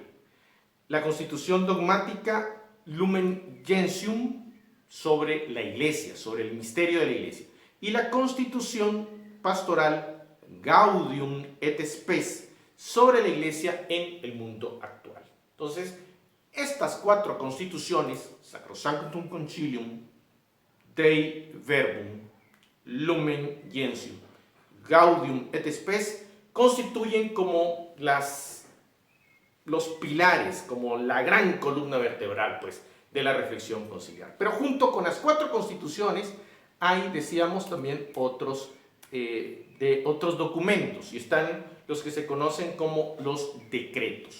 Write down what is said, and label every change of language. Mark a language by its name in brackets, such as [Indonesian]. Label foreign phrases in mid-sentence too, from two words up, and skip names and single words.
[Spanish] La Constitución Dogmática Lumen Gentium sobre la Iglesia, sobre el misterio de la Iglesia. Y la Constitución Pastoral Gaudium et Spes sobre la Iglesia en el mundo actual. Entonces, estas 4 constituciones, Sacrosanctum Concilium, Dei Verbum, Lumen Gentium, Gaudium et Spes, constituyen como los pilares, como la gran columna vertebral, pues, de la reflexión conciliar. Pero junto con las 4 constituciones hay, decíamos, también otros documentos, y están los que se conocen como los decretos.